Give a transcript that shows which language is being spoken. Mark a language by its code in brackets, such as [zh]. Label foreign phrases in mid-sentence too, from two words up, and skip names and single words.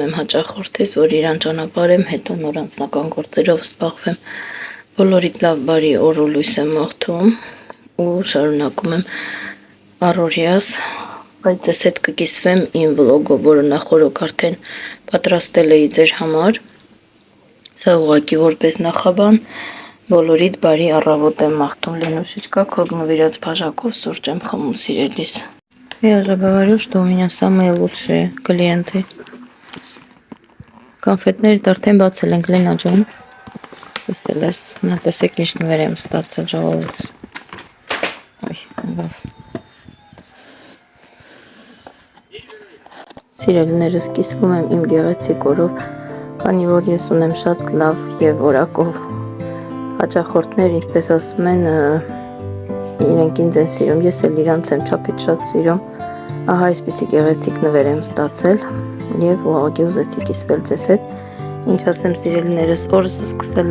[hy] եմ հաճախորդից, որ իրան ճանապարհեմ, հետո նոր անձնական գործերով զբաղվեմ, բոլորիդ լավ բարի օր ու լույս եմ մաղթում ու շարունակում եմ առօրյաս, բայց ես հետ կկիսվեմ իմ վլոգով, որը նախորոք արդեն պատրաստել էի ձեր համար, սա ուղղակի որպես նախաբան, բոլորիդ բարի առավոտ եմ մաղթում, Ленушечка, քո նվիրած բաժակով սուրճ եմ խմում, սիրելիս. [ru] Я же говорю, что у меня самые лучшие клиенты. [hy] Կոնֆետներդ արդեն բացել ենք, Լենա ջան, տեսել ես, նա տեսեք ինչ նվեր եմ ստացել ժողովուրդ. Սիրելիներս, կիսվում եմ իմ գեղեցիկ օրով, քանի որ ես ունեմ շատ լավ եւ որակով հաճախորդներ, ինչպես ասում են, իրենք ինձ են սիրում, ես էլ իրանց եմ չափից շատ սիրում, ահա այսպիսի գեղեցիկ նվեր եմ ստացել եւ ուղղակի ուզեցի կիսվել ձեզ հետ, ինչ ասեմ սիրելիներս, օրս սկսել